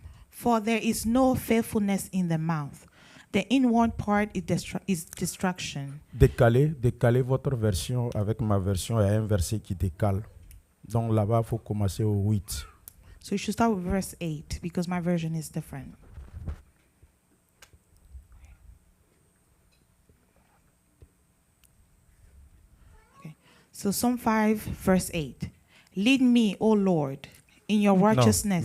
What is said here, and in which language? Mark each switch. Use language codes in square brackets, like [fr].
[en] For there is no faithfulness in the mouth. The inward part is destruction. [fr] Décalez votre version avec ma version. Il y a un verset qui décale. Donc là-bas, il faut commencer au 8. [en] So you should start with verse 8, because my version is different. Okay. So Psalm 5, verse 8. Lead me, O Lord, in your righteousness.